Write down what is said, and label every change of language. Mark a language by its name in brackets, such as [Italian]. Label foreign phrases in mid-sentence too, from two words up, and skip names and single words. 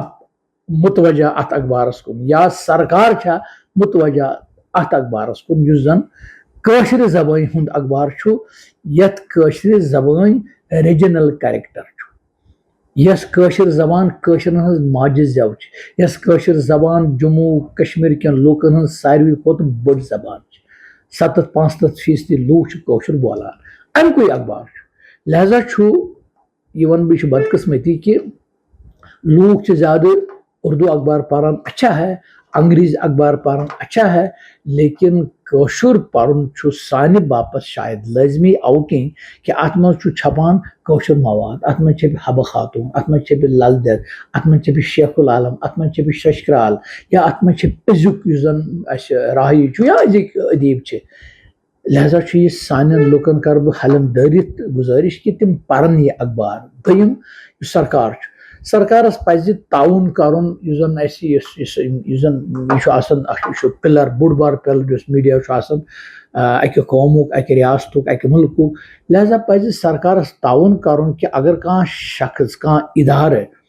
[Kashmiri] متوجہ ات اخبارس کن یا سرکار چھا متوجہ ات اخبارس کن یُس زن کٲشرِ زبانہِ ہُنٛد اخبار چھُ یتھ کٲشرِ زبٲنۍ [English] regional character [Kashmiri] چھُ یس کٲشر زبان کٲشرین ہٕنٛز ماجہِ زٮ۪و چھِ یس کٲشر زبان جموں کشمیر کٮ۪ن لوٗکن ہٕنٛز ساروی کھۄتہٕ بٔڑ زبان چھِ 65% لوٗکھ چھِ کٲشُر بولان اَمکُے اخبار چھُ لہذا چھُ یہ ون بہٕ یہِ چھُ بدقسمتی کہ [Urdu] لوگ زیادہ [Kashmiri] اردو اخبار پران [Urdu] اچھا ہے [Kashmiri] انگریزی اخبار پران [Urdu] اچھا ہے لیکن [Kashmiri] کٲشُر پرن چھُ سانہِ باپت شاید لٲزمی او کِنۍ کہ ات منٛز چھُ چھپان کٲشُر مواد ات منٛز چھپہِ حبہٕ خاتون ات منٛز چھپہِ لل دٮ۪د ات منٛز چھپہِ شیخ العالم ات منٛز چھپہِ شش کرال یا ات منٛز چھپہِ أزیُک یُس زن اسہِ راہی چھُ یا أزِکۍ ادیٖب چھِ لہذا چھُ یہِ سانٮ۪ن لُکن کرٕ بہٕ حلم دٲرِتھ گزٲرش کہ تِم پرن یہِ اخبار دوٚیِم یُس سرکار چھُ سرکارس پزِ تعاوُن کرُن یُس زن اسہِ یُس زن یہِ چھُ آسان یہِ چھُ پِلر بوٚڑ بار پِلر یُس میٖڈیا چھُ آسان اکہِ قومُک اکہِ ریاستُک اکہِ مُلکُک لہذا پزِ سرکارس تعاوُن کرُن کہ اگر کانٛہہ شخص کانٛہہ ادارٕ